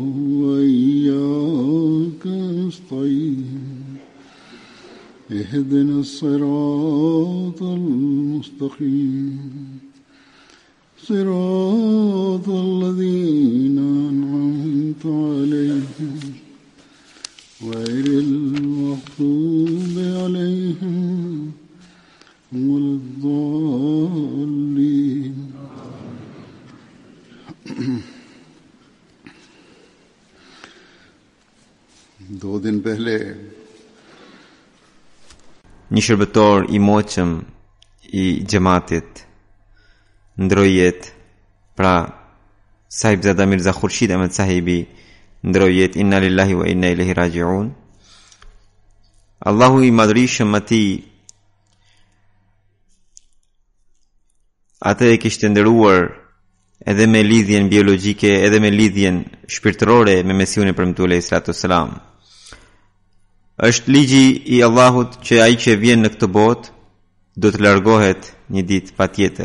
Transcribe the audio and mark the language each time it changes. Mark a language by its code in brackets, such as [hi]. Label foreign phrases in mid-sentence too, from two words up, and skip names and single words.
[ar] وإياك نستعين اهدنا الصراط المستقيم صراط الذين أنعمت عليهم غير المغضوب عليهم ولا الضالين. [hi] दो दिन पहले [sq] një shërbëtor i moqëm i xhamatit ndroi jetë, pra Sahibzada Mirza Khurshid Ahmed Sahibi ndroi jetë. [ar] إنا لله وإنا إليه راجعون. [sq] Allahu i madhrishëm atij atë e kishte ndëruar edhe me lidhjen biologjike edhe me lidhjen shpirtërore me Mesiun e premtuar [ar] عليه الصلاة والسلام. [sq] Është ligji i Allahut që ai që vjen në këtë botë do të largohet një ditë patjetër.